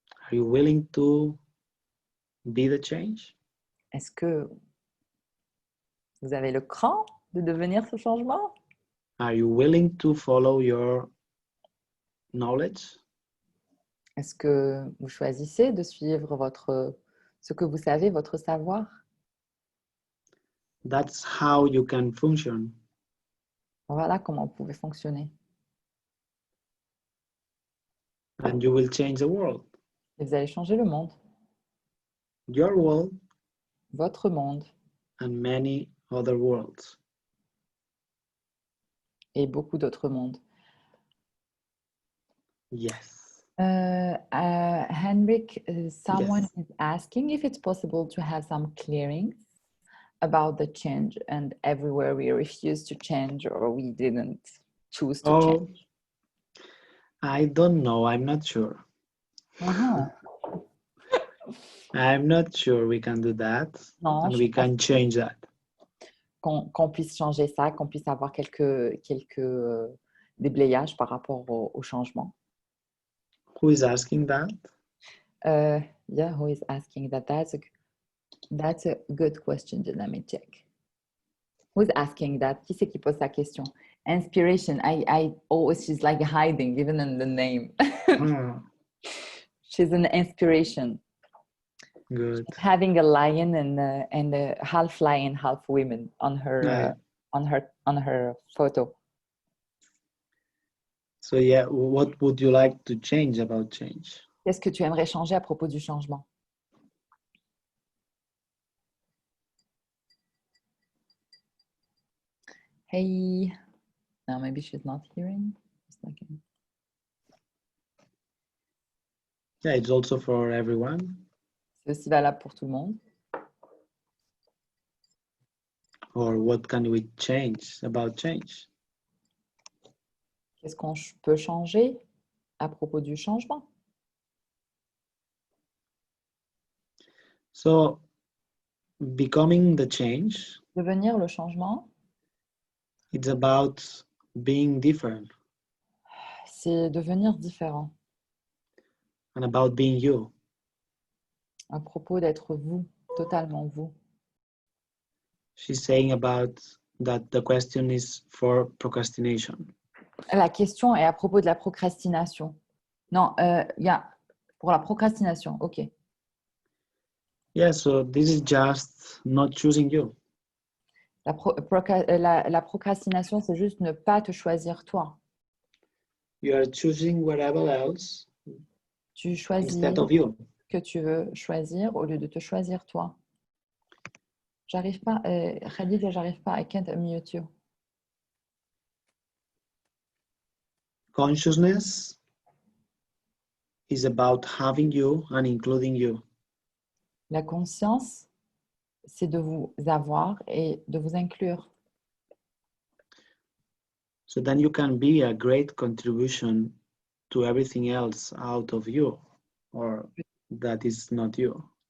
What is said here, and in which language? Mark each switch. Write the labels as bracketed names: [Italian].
[English] Are you willing to be the change? [French] Est-ce que vous avez le cran de devenir ce changement? [English] Are you willing to follow your knowledge? [French] Est-ce que vous choisissez de suivre ce que vous savez, votre savoir? [English] That's how you can function. [French] Voilà comment vous pouvez fonctionner. [English] And you will change the world. [French] Et vous allez changer le monde, [English] Your world [French] votre monde [English] and many other worlds. [French] et beaucoup d'autres mondes. [English] Yes. Henrik, someone Yes. is asking if it's possible to have some clearings about the change and everywhere we refuse to change or we didn't choose to change. I don't know. I'm not sure. Uh-huh. I'm not sure we can do that. [French] Non, [English] And [French] je [English] we [French] suis pas [English] can change that. [French] qu'on puisse changer ça, qu'on puisse avoir quelques déblayages par rapport au changement. [English] Who is asking that? Yeah, who is asking that? That's a good question. Let me check. Who's asking that? [French] Qui c'est qui pose sa question? [English] Inspiration. She's like hiding even in the name. Oh, She's an inspiration. good. Having a lion and a half lion, half women on her on her photo. So yeah, what would you like to change about change? [French] Qu'est-ce que tu aimerais changer à propos du changement? [English] Hey, no, maybe she's not hearing. Just a second. Yeah, it's also for everyone. [French] C'est aussi valable pour tout le monde. [English] Or what can we change about change? [French] Qu'est-ce qu'on peut changer à propos du changement? [English] So becoming the change, [French] Devenir le changement, [English] it's about being different [French] c'est devenir différent. [English] and about being you. [French] À propos d'être vous, totalement vous. [English] She's saying about that the question is for procrastination. [French] La question est à propos de la procrastination. Non, pour la procrastination, ok. [English] Yeah, so this is just not choosing you. [French] La procrastination, c'est juste ne pas te choisir toi. [English] You are choosing whatever else [French] Tu choisis [English] instead of you. [French] que tu veux choisir au lieu de te choisir toi. J'arrive pas, Khadija, j'arrive pas, [English] I can't unmute you. Consciousness is about having you and including you. [French] La conscience, c'est de vous avoir et de vous inclure. [English] So then you can be a great contribution to everything else out of you, or that is not you.